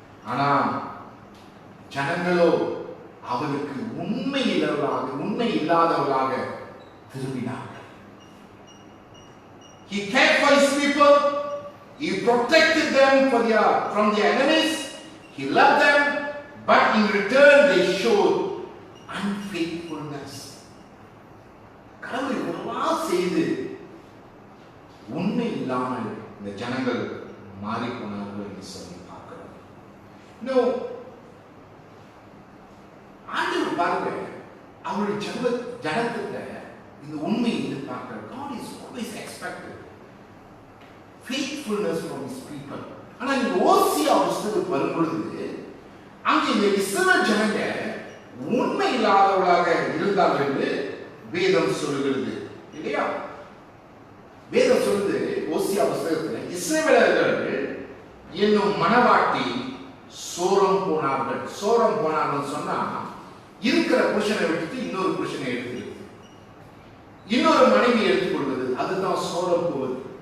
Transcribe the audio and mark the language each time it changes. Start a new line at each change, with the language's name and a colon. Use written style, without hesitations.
Tamil: ஆனா ஜனங்களோ அவருக்கு உண்மை இல்லாதவர்களாக திரும்பினார்கள்.
English: He cared for his people. He protected them from their enemies. He loved them, but in return they showed unfaithfulness.
Tamil: கடவுள் இதெல்லாம் செய்து உண்மை இல்லாமல் இந்த ஜனங்கள் மாறி போனார்கள் என்று சொல்லி பார்க்கிறோம். இன்னும் ஆண்டவர் பாருங்க, அவருடைய ஜனத்துல இந்த உண்மை எதிர்பார்க்கிற.
English: God is always expected faithfulness from his people.
Tamil: ஆனா இந்த ஓசியா புத்தகத்துக்கு வரும்பொழுது அங்கே இந்த இஸ்ரவேல் ஜனங்க உண்மை இல்லாதவர்களாக இருந்தார்கள் என்று வேதம் சொல்லுகிறது இல்லையா? வேதம் சொல்லுது ஓசியா புத்தகத்துல, இஸ்ரவேலர்கள் என்னும் மனவாட்டி சோரம் போனார்கள் சொன்னா இருக்கிற புருஷனை விட்டுட்டு இன்னொரு புருஷனை எடுத்துக்கிறது, இன்னொரு மனைவி எடுத்துக்கொள்வது, அதுதான் சோரம் போவது.